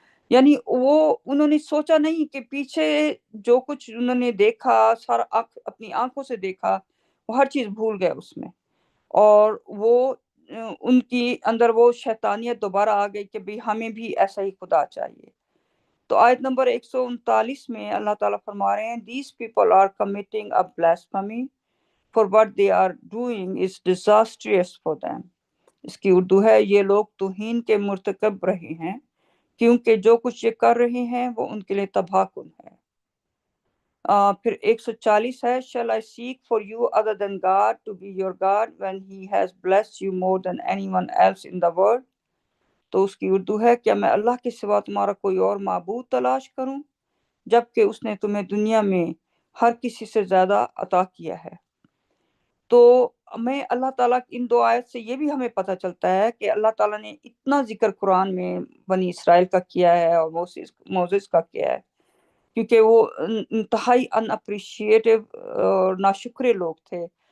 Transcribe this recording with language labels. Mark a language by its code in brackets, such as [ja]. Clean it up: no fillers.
[ur] یعنی انہوں نے سوچا نہیں کہ پیچھے جو کچھ انہوں نے دیکھا، سارا اپنی آنکھوں سے دیکھا، وہ ہر چیز بھول گئے اس میں. اور وہ ان کی اندر وہ شیطانیت دوبارہ آ گئی کہ بھی ہمیں بھی ایسا ہی خدا چاہیے. تو آیت نمبر 139 میں اللہ تعالیٰ فرما رہے ہیں [en] These people are committing a blasphemy, for what they are doing is disastrous for them. [ur] اس کی اردو ہے، یہ لوگ توہین کے مرتکب رہے ہیں کیونکہ جو کچھ یہ کر رہے ہیں وہ ان کے لیے تباہ کن ہے. پھر 140 ہے [en] Shall I seek for you other than God to be your God when he has blessed you more than anyone else in the world. [ur] تو اس کی اردو ہے، کیا میں اللہ کے سوا تمہارا کوئی اور معبود تلاش کروں جبکہ اس نے تمہیں دنیا میں ہر کسی سے زیادہ عطا کیا ہے. تو ہمیں اللہ تعالیٰ ان دو آیت سے یہ بھی ہمیں پتہ چلتا ہے کہ اللہ تعالیٰ نے اتنا ذکر قرآن میں بنی اسرائیل کا کیا ہے اور موسیٰ کا کیا ہے، کیونکہ وہ انتہائی ان اپریشیٹو اور ناشکرے لوگ تھے.